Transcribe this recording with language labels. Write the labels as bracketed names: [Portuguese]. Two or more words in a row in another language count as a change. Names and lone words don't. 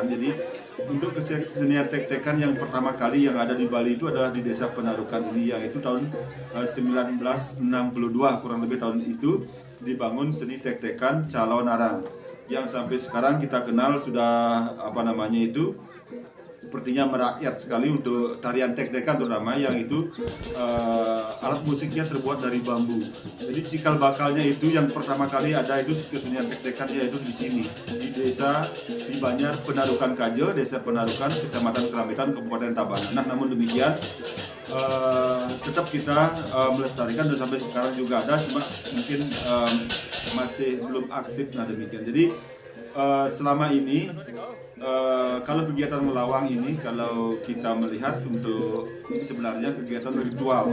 [Indonesian] Jadi untuk kesenian tek-tekan yang pertama kali yang ada di Bali itu adalah di Desa Penarukan ini, yang itu tahun 1962, kurang lebih tahun itu dibangun seni tek-tekan Calonarang, yang sampai sekarang kita kenal sudah sepertinya merakyat sekali untuk tarian tek-tekan, terutama yang itu alat musiknya terbuat dari bambu. Jadi cikal bakalnya itu yang pertama kali ada itu kesenian tek-tekan, yaitu di sini, di desa di Banjar Penarukan Kaje, Desa Penarukan, Kecamatan Keramaitan, Kabupaten Tabanan. Nah, namun demikian tetap kita melestarikan, dan sampai sekarang juga ada, cuma mungkin masih belum aktif. Nah, demikian. Jadi selama ini kalau kegiatan melawang ini, kalau kita melihat ini sebenarnya kegiatan ritual.